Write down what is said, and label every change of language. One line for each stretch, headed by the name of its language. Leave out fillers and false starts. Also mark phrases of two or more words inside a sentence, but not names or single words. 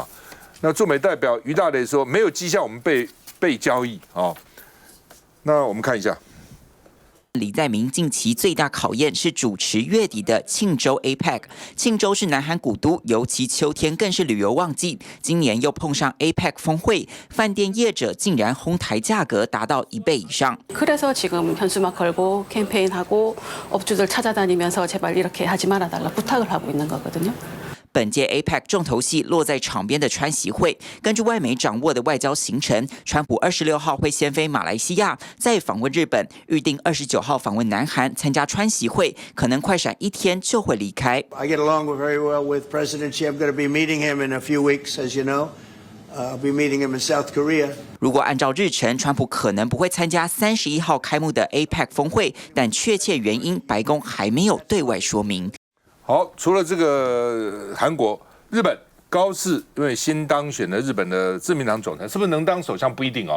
Chinese: 那驻美代表于大雷说没有迹象我们被交易那我们看一下。李在明近期最大考验是主持月底的庆州 APEC。庆州是南韩古都，尤其秋天更是旅游旺季。今年又碰上 APEC 峰会，饭店业者竟然哄抬价格达到1倍以上。
Korean: 그래서 지금 현수막 걸고 캠페인하고 업주들 찾아다니면서 제발 이렇게 하지 말아달라 부탁을 하고 있는 거거든요.
Chinese: 本届 APEC 重头戏落在场边的川习会。根据外媒掌握的外交行程，川普26号会先飞马来西亚，再访问日本，预定29号访问南韩参加川习会，可能快闪1天就会离开。
English: I get along very well with President Xi. I'm going to be meeting him in a few weeks, as you know. I'll be meeting him in South Korea.
Chinese: 如果按照日程，川普可能不会参加31号开幕的 APEC 峰会，但确切原因，白宫还没有对外说明。好，除了这个韩国、日本高市，因为新当选的日本的自民党总裁，是不是能当首相不一定哦。